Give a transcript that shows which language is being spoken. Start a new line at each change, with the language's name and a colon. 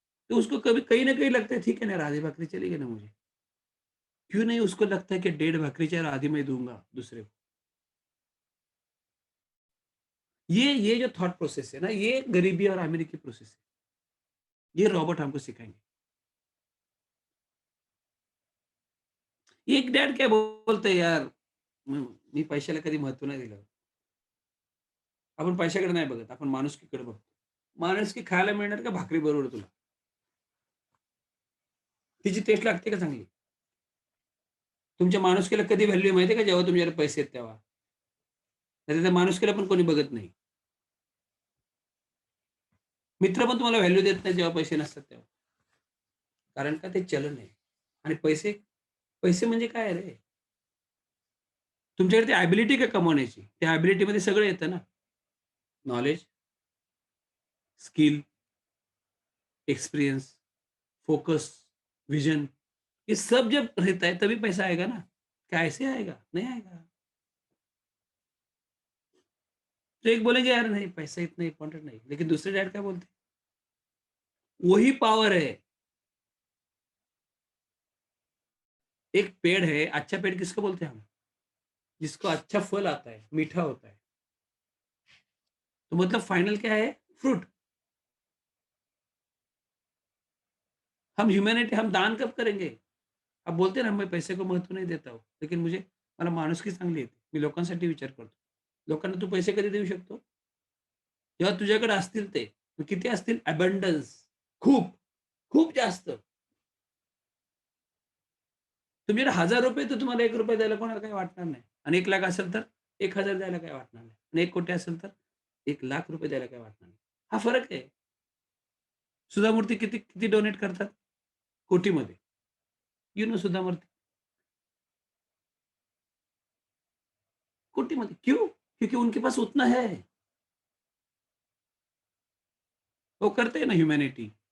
Hindi: तो उसको कभी कहीं न कहीं लगता है ठीक है ना यार, आधी भाकरी चलेगी ना मुझे। क्यों नहीं उसको लगता है कि डेढ़ भाकरी चाहे आधी मैं दूँगा दूसरे को। ये जो थॉट प्रोसेस है ना, ये गरीबी और अमीरी की प्रोसेस है। ये रॉबर्ट हमको सिखाएँगे।
Marathi: एक डॅड काय बोलतंय यार, मी पैशाला कधी महत्त्व नाही दिलं. आपण पैशाकडे नाही बघत, आपण माणुसकीकडे बघतो. माणुसकी खायला मिळणार का भाकरी बरोबर तुला? तिची टेस्ट लागते का चांगली? तुमच्या माणुसकीला कधी व्हॅल्यू माहिती आहे का जेव्हा तुमच्याकडे पैसे आहेत तेव्हा. नाहीतर त्या माणुसकीला पण कोणी बघत नाही. मित्र पण तुम्हाला व्हॅल्यू देत नाही जेव्हा पैसे नसतात तेव्हा. कारण का ते चलन आहे. आणि पैसे पैसे म्हणजे काय रे? तुमच्याकडे ती एबिलिटी का कमवण्याची? त्या एबिलिटीमध्ये सगळं येतं ना.
Hindi: Knowledge, skill, experience, focus, vision, ये सब जब रहता है तभी पैसा आएगा ना। क्या ऐसे आएगा? नहीं आएगा। तो एक बोलेंगे यार नहीं पैसा इतना इम्पोर्टेंट नहीं, लेकिन दूसरे डैड क्या बोलते हैं? वही पावर है। एक पेड़ है, अच्छा पेड़ किसको बोलते हैं हम? जिसको अच्छा फल आता है, मीठा होता है। तो मतलब फाइनल क्या है? फ्रूट। हम ह्यूमैनिटी हम दान कब करेंगे? आप बोलते ना, मैं पैसे को
Marathi: महत्त्व नाही देत आहो. लेकिन मला माणुसकी चांगली येते. मी लोकांसाठी विचार करतो. लोकांना तू पैसे कधी देऊ शकतो? जेव्हा तुझ्याकडे असतील ते. किती असतील? अबंडन्स. खूप, खूप जास्त. तुमच्याकडे ₹1000 तर तुम्हाला ₹1 द्यायला कोणाला काही वाटणार नाही. आणि 1,00,000 असेल तर 1,000 द्यायला काही वाटणार नाही. आणि 1,00,00,000 असेल तर ₹1,00,000 द्यायला काही वाटणार नाही. हा फरक आहे. सुधा मूर्ती किती किती डोनेट करतात? कोटीमध्ये. यू नो सुधा मूर्ती कोटीमध्ये.
Hindi: क्यों? क्योंकि उनके पास उतना है. वो करते हैं ना ह्यूमैनिटी.